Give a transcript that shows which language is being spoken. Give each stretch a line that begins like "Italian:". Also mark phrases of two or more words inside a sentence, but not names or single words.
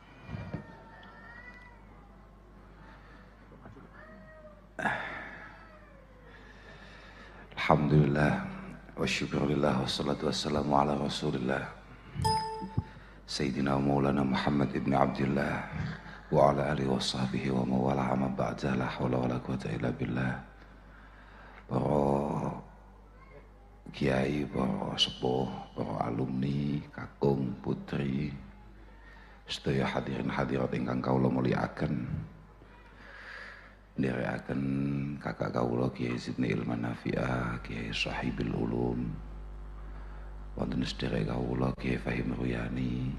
Arabic: الحمد لله والشكر لله والصلاة والسلام على رسول الله سيدنا مولانا محمد بن عبد الله وعلى آله وصحبه ومن والاه أما بعد لا حول ولا قوة إلا بالله.
Javanese: Para kiai, para sepuh, para alumni, kakung, putri, sedaya hadirin hadirat ingkang kawula mulyakaken. Nderekaken kakak kawula Kiai Zidni Ilman Nafi'ah, Kiai Sahibul Ulum, wonten sedherek kawula Kiai Fahim Ruyani.